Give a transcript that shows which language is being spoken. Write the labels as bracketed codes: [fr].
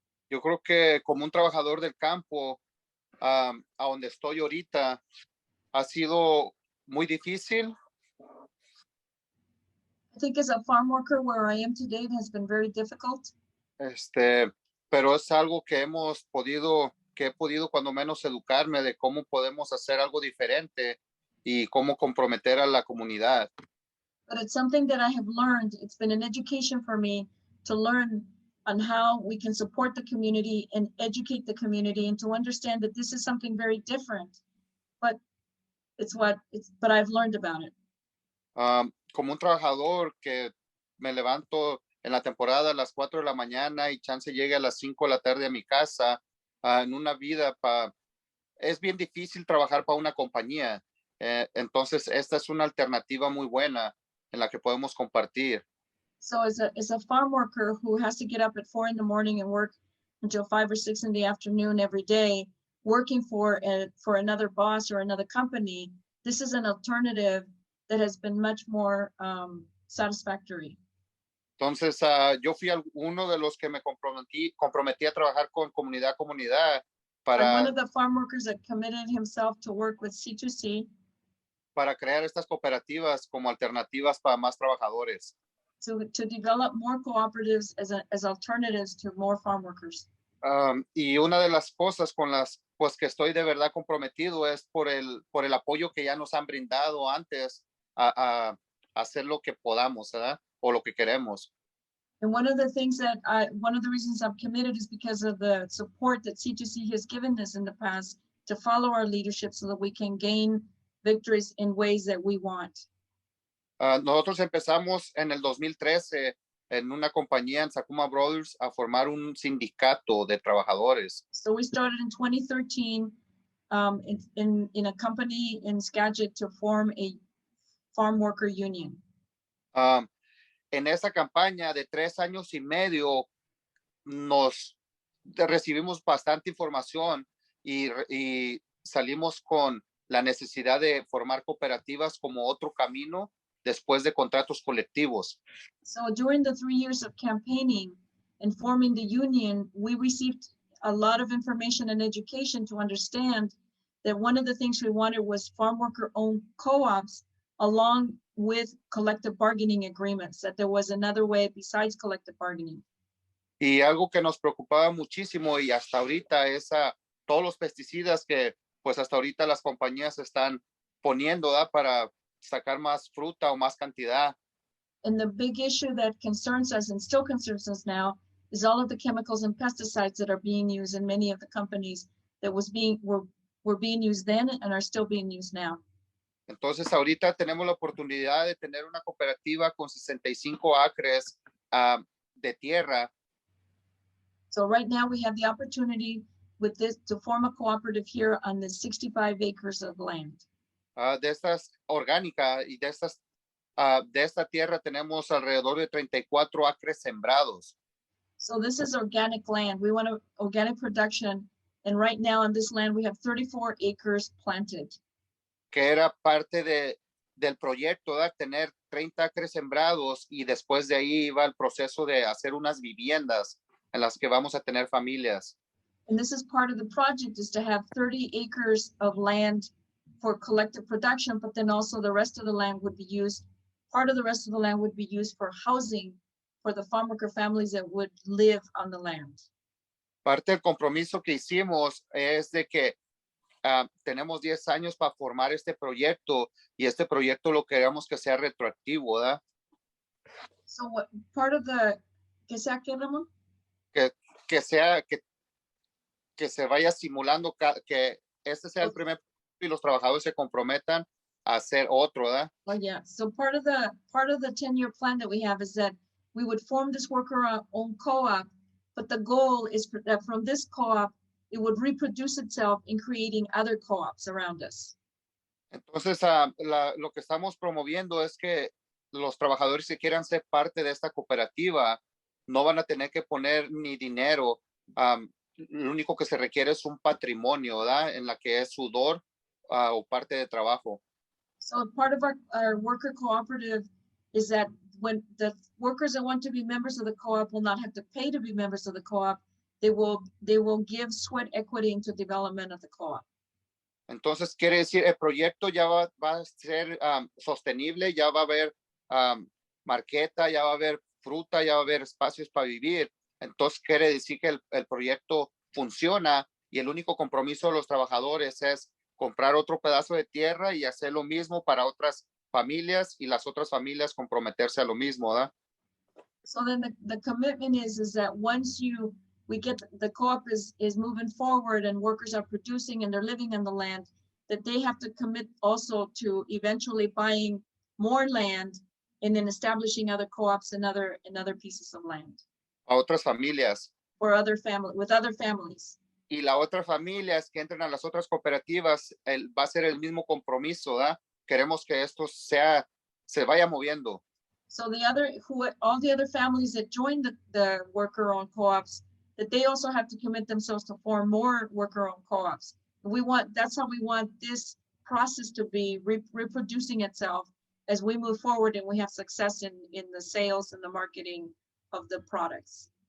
[es] Yo creo que como un trabajador del campo, a donde estoy ahorita, ha sido muy difícil. [en] I think as a farm worker where I am today, it has been very difficult. [es] Pero es algo que he podido cuando menos educarme de cómo podemos hacer algo diferente y cómo comprometer a la comunidad. [en] But it's something that I have learned. It's been an education for me to learn on how we can support the community and educate the community and to understand that this is something very different. But but I've learned about it. [es] Como un trabajador que me levanto en la temporada a las 4 de la mañana y chance llegue a las 5 de la tarde a mi casa, en una vida es bien difícil trabajar para una compañía. Entonces, esta es una alternativa muy buena en la que podemos compartir. [en] So as a farm worker who has to get up at 4 in the morning and work until 5 or 6 in the afternoon every day, working for another boss or another company, this is an alternative that has been much more satisfactory. [es] Entonces, yo fui uno de los que me comprometí a trabajar con comunidad [en] I'm one [es] para, [en] of the farm workers that committed himself to work with C2C [es] para crear estas cooperativas como alternativas para más trabajadores. [en] to develop more cooperatives as alternatives to more farm workers. [es] Y una de las cosas con las que estoy de verdad comprometido es por el apoyo que ya nos han brindado antes a hacer lo que podamos, ¿verdad? O lo que queremos. [en] And one of the reasons I'm committed is because of the support that C2C has given us in the past to follow our leadership so that we can gain victories in ways that we want. [es] Nosotros empezamos en el 2013 en una compañía en Sakuma Brothers a formar un sindicato de trabajadores. [en] So we started in 2013 in a company in Skagit to form a Farmworker Union. [es] En esa campaña de 3 años y medio recibimos bastante información y salimos con la necesidad de formar cooperativas como otro camino después de contratos colectivos. [en] So during the 3 years of campaigning and forming the union, we received a lot of information and education to understand that one of the things we wanted was farm worker owned co-ops along with collective bargaining agreements, that there was another way besides collective bargaining. [es] Y algo que nos preocupaba muchísimo y hasta ahorita es todos los pesticidas que pues hasta ahorita las compañías están poniendo, ¿verdad? Para sacar más fruta o más cantidad. [en] And the big issue that concerns us and still concerns us now is all of the chemicals and pesticides that are being used in many of the companies that were being used then and are still being used now. [es] Entonces ahorita tenemos la oportunidad de tener una cooperativa con 65 acres de tierra. [en] So right now we have the opportunity with this to form a cooperative here on the 65 acres of land. [es] De estas orgánicas y de esta tierra tenemos alrededor de 34 acres sembrados. [en] So this is organic land. We want organic production. And right now on this land, we have 34 acres planted. [es] Que era parte del proyecto, ¿verdad? Tener 30 acres sembrados y después de ahí iba el proceso de hacer unas viviendas en las que vamos a tener familias. [en] And this is part of the project, is to have 30 acres of land for collective production, but then also the rest of the land would be used, part of the rest of the land would be used for housing for the farm worker families that would live on the land. [es] Parte del compromiso que hicimos es de que tenemos 10 años para formar este proyecto y este proyecto lo queremos que sea retroactivo, ¿verdad? [en] So what part of the, [es] ¿qué sea qué, [en] Ramón? [es] Que se vaya simulando que este sea el primer y los trabajadores se comprometan a hacer otro, ¿verdad? [en] Oh yeah, so part of the 10-year plan that we have is that we would form this worker-owned co-op, but the goal is that from this co-op, it would reproduce itself in creating other co-ops around us. [es] Entonces, lo que estamos promoviendo es que los trabajadores que quieran ser parte de esta cooperativa no van a tener que poner ni dinero. lo único que se requiere es un patrimonio, ¿verdad? En la que es sudor o parte de trabajo. [en] So part of our worker cooperative is that when the workers that want to be members of the co-op will not have to pay to be members of the co-op, they will give sweat equity into development of the co-op. [es] Entonces, quiere decir, el proyecto ya va a ser sostenible, ya va a haber marqueta, ya va a haber fruta, ya va a haber espacios para vivir. Entonces, quiere decir que el proyecto funciona y el único compromiso de los trabajadores es comprar otro pedazo de tierra y hacer lo mismo para otras familias y las otras familias comprometerse a lo mismo, ¿verdad? [en] So then the commitment is that once we get the co-op is moving forward and workers are producing and they're living on the land, that they have to commit also to eventually buying more land and then establishing other co-ops and other pieces of land. [es] A otras familias. [en] Or with other families. [es] Y la otra familia es que entren a las otras cooperativas, va a ser el mismo compromiso, ¿verdad? Queremos que esto se vaya moviendo. [en] So all the other families that join the worker-owned co-ops, that they also have to commit themselves to form more worker-owned co-ops. That's how we want this process to be reproducing itself as we move forward and we have success in the sales and the marketing of the products.